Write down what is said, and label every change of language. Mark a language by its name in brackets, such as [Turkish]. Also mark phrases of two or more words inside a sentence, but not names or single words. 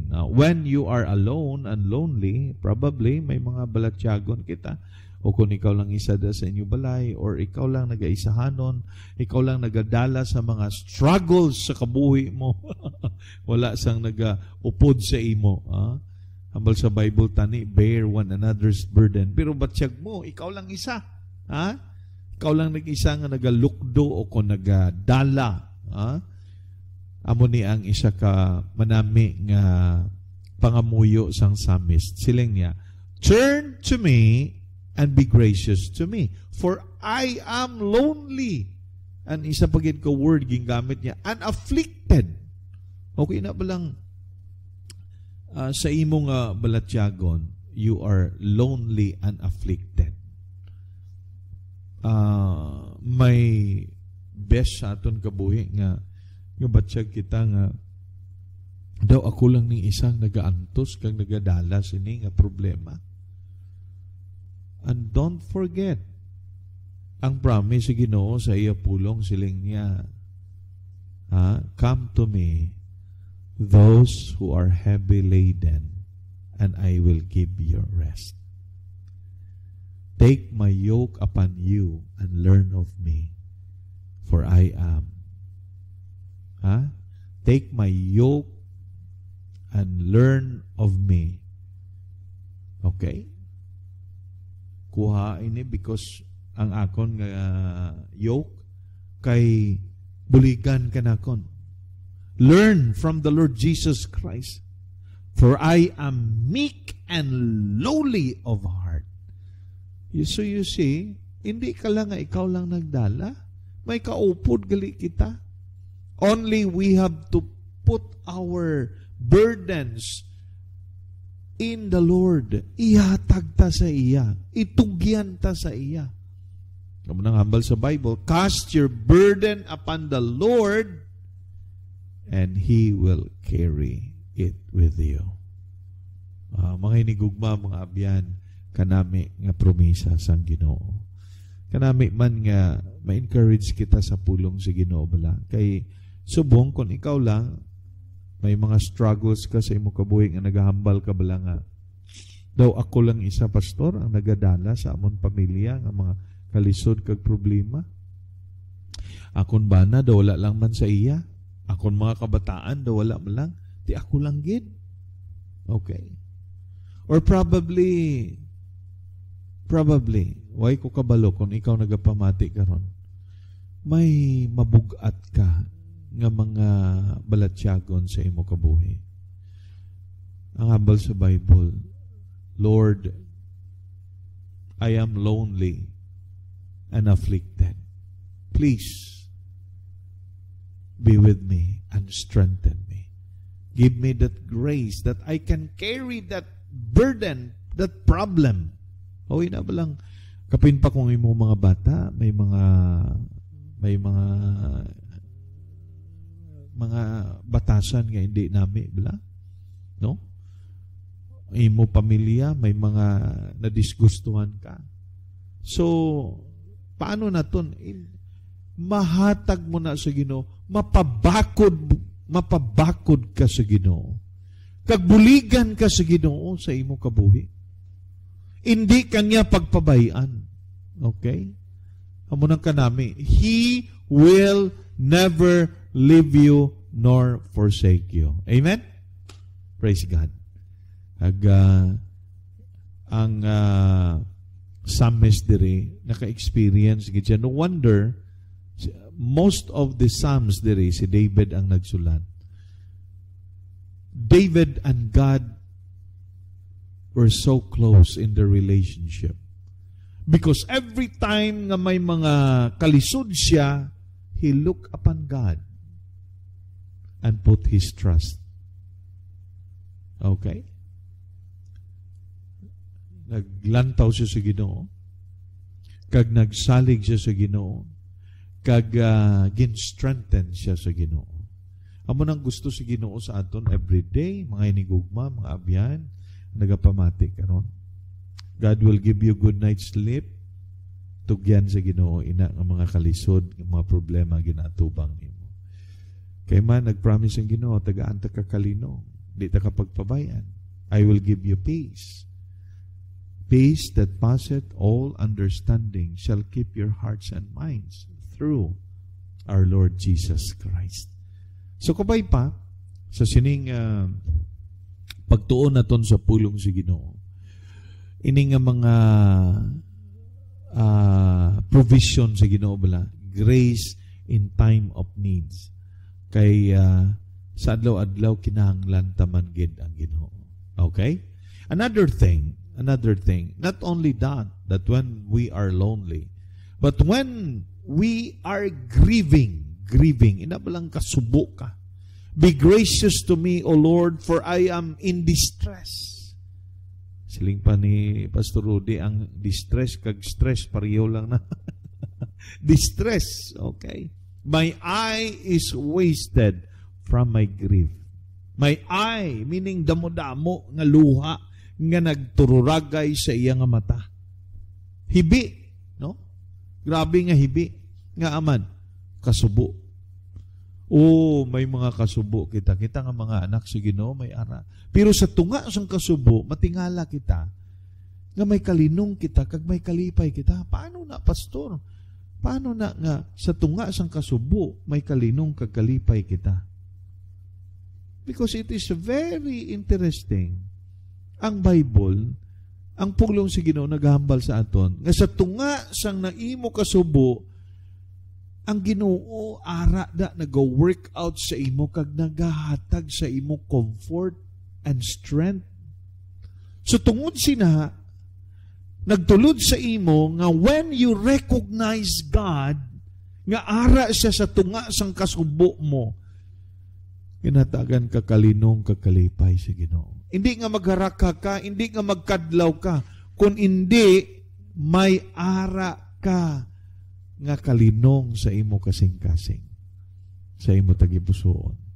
[English] When you are alone and lonely, probably [Hiligaynon] may mga balatyagon kita. o kung ikaw lang isa da sa inyo balay, or ikaw lang nag-aisahanon, ikaw lang nagadala sa mga struggles sa kabuhi mo, wala sang nag-upod sa imo. Hambal sa Bible tani, [English] bear one another's burden. [Hiligaynon] Pero batsyag mo, ikaw lang isa. Ikaw lang nag-isa nga nagalukdo o kung nagadala. Amo ni ang isa ka manami nga pangamuyo sang psalmist. Siling niya, [English] turn to me and be gracious to me, for I am lonely. [Hiligaynon] And isa pagid ko word gingamit niya, [English] and afflicted. [Hiligaynon] Okay na ba lang sa imong balatyagon, [English] you are lonely and afflicted. [Hiligaynon] May best sa aton kabuhi nga batyag kita nga daw ako lang ni isang nagaantos kang nagadala sini nga problema. [English] And don't forget, [Hiligaynon] ang promise sa Ginoo sa iya pulong siling niya, [English] come to me, those who are heavy laden, and I will give you rest. Take my yoke upon you and learn of me, for I am. Take my yoke and learn of me. Okay? [Hiligaynon] Kuha ini because ang akon nga yoke kay buligan kanakon. [English] Learn from the Lord Jesus Christ, for I am meek and lowly of heart. So you see, [Hiligaynon] hindi ka lang nga ikaw lang nagdala. May kaupod gali kita. Only we have to put our burdens in the Lord. Ihatag ta sa iya. Itugyan ta sa iya. Kamu nang hambal sa Bible, [English] cast your burden upon the Lord and He will carry it with you. [Hiligaynon] Mga inigugma, mga abyan, kanami nga promisa sang Ginoo. Kanami man nga ma-encourage kita sa pulong sa Ginoo bala. Kay subong kung ikaw lang may mga struggles ka sa imo kabuhi nga nagahambal ka bala nga daw ako lang isa pastor ang nagadala sa amon pamilya nga mga kalisod kag problema. Akon bana daw wala lang man sa iya. Akon mga kabataan daw wala man lang. Di ako lang gid. Okay. [English] Or probably why [Hiligaynon] ko kabalo kung ikaw nagapamati karon. May mabugat ka nga mga balatyagon sa imo kabuhi. Ang hambal sa Bible, [English] Lord, I am lonely and afflicted. Please be with me and strengthen me. Give me that grace that I can carry that burden, that problem. [Hiligaynon] O ina ba lang, kapin pa kung imo mga bata, may mga batasan nga hindi nami bala. No? Imo pamilya, may mga nadisgustuhan ka. So, paano na ton? Mahatag mo na sa Ginoo, mapabakod ka sa Ginoo. Kagbuligan ka sa Ginoo sa imo kabuhi. Hindi kanya pagpabayaan. Okay? Hamunan ka nami, [English] He will never leave you nor forsake you. Amen? Praise God. [Hiligaynon] Ang psalmist diri naka-experience gid. [English] No wonder most of the psalms [Hiligaynon] diri si David ang nagsulat. [English] David and God were so close in their relationship. Because every time [Hiligaynon] nga may mga kalisod siya, [English] he looked upon God and put his trust. Okay? [Hiligaynon] Naglantaw siya sa Ginoo. Kag nagsalig siya sa Ginoo. Kag gin-strengthen siya sa Ginoo. Amo nang gusto sa Ginoo sa aton everyday, mga inigugma, mga abyan, nagapamati karon. [English] God will give you good night's sleep. [Hiligaynon] Tugyan sa Ginoo ina nga mga kalisod, nga mga problema ginatubang nimo. Kay man nagpromise ang Ginoo, tagaan ta ka kalino, di ta ka pagpabayan. [English] I will give you peace. peace that passeth all understanding shall keep your hearts and minds through our Lord Jesus Christ. [Hiligaynon] So kabay pa, sa sining pagtuon naton sa pulong si Ginoo, ini nga mga provision sa Ginoo bala, [English] grace in time of needs. [Hiligaynon] Kay sa adlaw-adlaw kinahanglan taman gid ang Ginoo. Okay? [English] Another thing, not only that when we are lonely, but when we are grieving, [Hiligaynon] inabalang kasubo ka. [English] Be gracious to me, O Lord, for I am in distress. [Hiligaynon] Siling pa ni Pastor Rudy, ang distress kag stress, pareho lang na. [English] Distress, okay? My eye is wasted from my grief. My eye, meaning [Hiligaynon] damo-damo nga luha, nga nagtururagay sa iya nga mata. Hibi, no? Grabe nga hibi. Nga aman, kasubo. May mga kasubo kita. Kita nga mga anak sa Ginoo may ara. Pero sa tunga sang kasubo, matingala kita, nga may kalinong kita, kag may kalipay kita. Paano na, pastor? Paano na nga sa tunga sang kasubo, may kalinong kag kalipay kita? [English] Because it is very interesting. [Hiligaynon] Ang Bible, ang pulong si Ginoo naghambal sa aton, nga sa tunga sang naimo kasubo, ang Ginoo ara da nag-work out sa imo kag nagahatag sa imo [English] comfort and strength. [Hiligaynon] So tungod sina nagtulod sa imo nga [English] when you recognize God [Hiligaynon] nga ara siya sa tunga sang kasubo mo, kinatagan ka kalinong kakalipay sa Ginoo. Hindi nga magharaka ka, hindi nga magkadlaw ka, kun hindi may ara ka nga kalinong sa imo kasing-kasing, sa imo tagipusoon.